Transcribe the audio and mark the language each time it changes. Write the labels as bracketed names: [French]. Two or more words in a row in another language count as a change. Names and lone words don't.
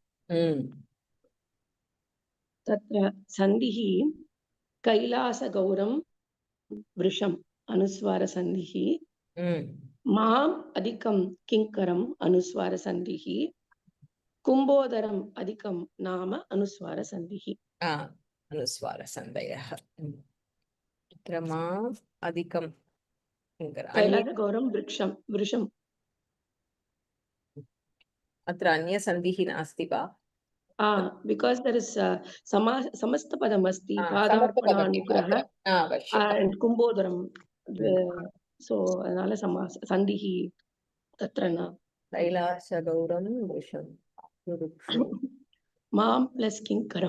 [Sanskrit] तत्र संधिः कैलासगौरम वृषम अनुस्वार संधिः, माम अधिकम किंकरम अनुस्वार संधिः, कुंभोदरम अधिकम नाम अनुस्वार संधिः। अनुस्वार संधयः। अत्र माम् अधिकं कैलासगौरम वृषम अत्र अन्य संधिः नास्ति वा? [English] because there is [Sanskrit] समस्तपदम् अस्ति, पादार्पणानुग्रह and कुंभोदरम, [Tamil] so அதனால சந்திஹி [Sanskrit] तत्र न। कैलासगौरं वृषं माम प्लस किंकरम,